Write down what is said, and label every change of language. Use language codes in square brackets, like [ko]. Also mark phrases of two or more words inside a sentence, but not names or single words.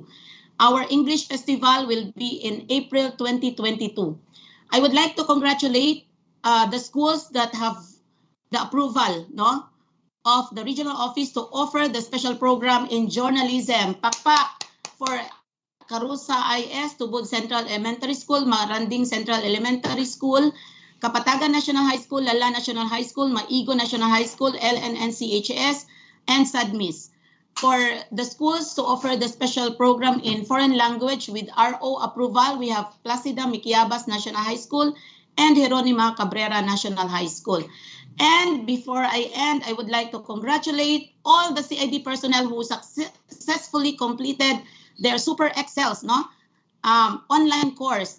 [en] Our English Festival will be in April 2022. I would like to congratulate the schools that have the approval, no, of the regional office to offer the special program in journalism. Pakpak for Carusa IS, Tubod Central Elementary School, Maranding Central Elementary School, Kapatagan National High School, Lala National High School, Maigo National High School, LNNCHS, and SADMIS. For the schools to offer the special program in foreign language with RO approval, we have Placida Miquiabas National High School and Jeronima Cabrera National High School. And before I end, I would like to congratulate all the CID personnel who successfully completed their Super Excels, no, online course.